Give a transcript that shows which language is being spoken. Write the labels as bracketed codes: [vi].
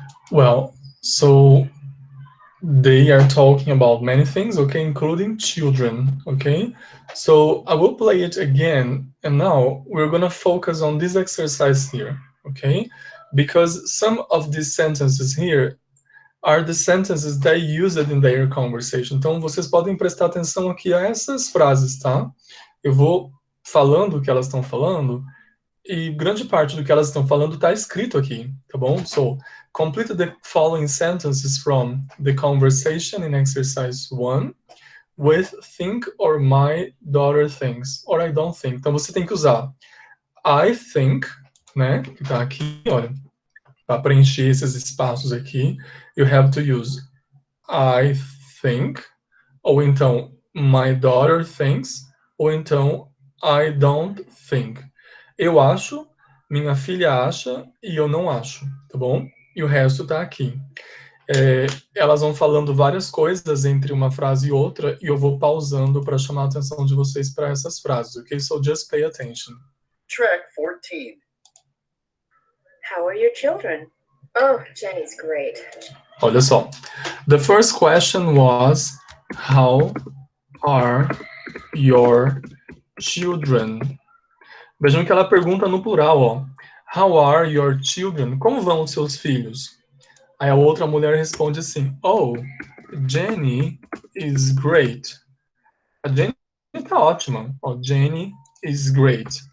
[en] Well, so they are talking about many things, okay, including children, okay? So I will play it again, and now we're gonna focus on this exercise here, okay? Because some of these sentences here are the sentences they used in their conversation. [pt] Então, vocês podem prestar atenção aqui a essas frases, tá? Eu vou falando o que elas estão falando, e grande parte do que elas estão falando está escrito aqui, tá bom? [en] So, complete the following sentences from the conversation in exercise 1 with think or my daughter thinks, or I don't think. [pt] Então, você tem que usar I think, né, que tá aqui, olha, para preencher esses espaços aqui, [en] you have to use I think, [pt] ou então [en] my daughter thinks, [pt] ou então [en] I don't think. [pt] Eu acho, minha filha acha e eu não acho, tá bom? E o resto tá aqui. Elas vão falando várias coisas entre uma frase e outra e eu vou pausando para chamar a atenção de vocês para essas frases, ok? [en] So just pay attention. Track 14. How are your children? Oh, Jenny's great. [pt] Olha só. [en] The first question was, how are your children? [pt] Vejam que ela pergunta no plural, ó. [en] How are your children? [pt] Como vão os seus filhos? Aí a outra mulher responde assim, oh, [en] Jenny is great. [pt] A Jenny tá ótima. Ó, [en] Jenny is great.